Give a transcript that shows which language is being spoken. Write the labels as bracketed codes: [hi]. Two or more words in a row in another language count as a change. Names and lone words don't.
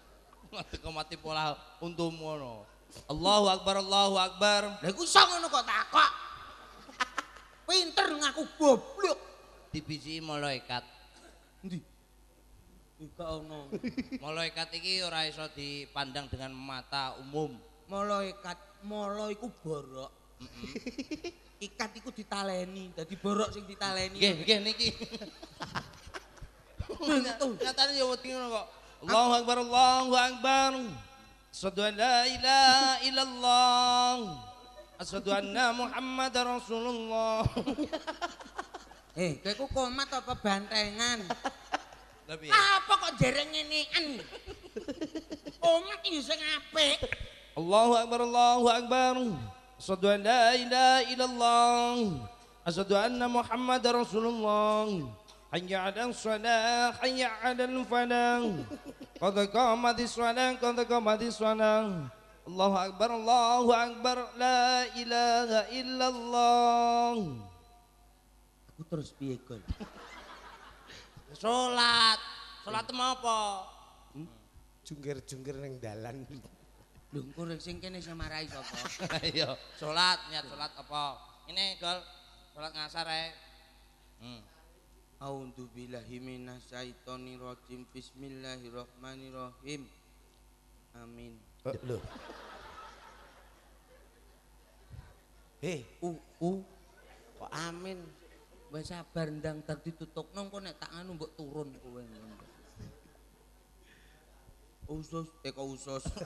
[jv] Ngadeg kok mati pola untumu ngono. [ar] الله أكبر. [jv] Lah iku iso ngono kok takok. Pinter ngaku goblok. Dibisi malaikat. Endi? Ika ono. Malaikat iki ora iso dipandang [id] dengan mata umum. [jv] Malaikat, mala iku borok. Ikat iku ditaleni, dadi borok sing ditaleni. Nggih niki. Nyatane ya wedi ngono kok. [ar] الله أكبر. أشهد أن لا إله إلا الله. أشهد أن محمدا رسول الله. [jv] Kowe ku komat apa bantengan? Tapi Apa kok jereng ngenean? Komat iki sing apik. [ar] الله أكبر الله أكبر أشهد أن لا إله إلا الله. أشهد أن محمدا رسول الله حي على الصلاة حي على الفلاح. قد قامت الصلاة قد قامت الصلاة. الله أكبر لا إله إلا الله. [jv] Aku terus piye, Gol? Salat mau apa? Jungkir-jungkir ning dalan. Lho, engko sing kene sing marahi sapa? Ayo, niat salat apa? Ini Gol, salat ngasar ae. [ar] أعوذ بالله من الشيطان الرجيم. بسم الله الرحمن الرحيم. Amin. [jv] Lho. Kok amin? Wis sabar ndang tar ditutupno engko nek tak anu mbok turun kowe. Usus, kok usus.